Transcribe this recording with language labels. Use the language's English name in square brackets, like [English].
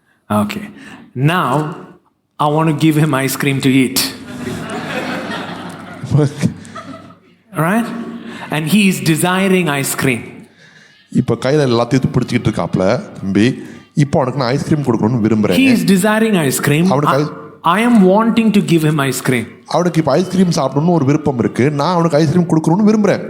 [English] Okay, now I want to give him ice cream to eat. Right? And he is desiring ice cream. [Tamil] இப்போ கையில் எல்லாத்தையும் பிடிச்சிக்கிட்டு இருக்காப்ல தம்பி, இப்போ அவனுக்கு நான் ஐஸ்கிரீம் கொடுக்கணும்னு விரும்புறேன். [English] He is desiring ice cream. I am wanting to give him ice cream. [Tamil] அவனுக்கு இப்போ ஐஸ்கிரீம் சாப்பிடணும்னு ஒரு விருப்பம் இருக்கு, நான் அவனுக்கு ஐஸ்கிரீம் கொடுக்கணும்னு விரும்புறேன்.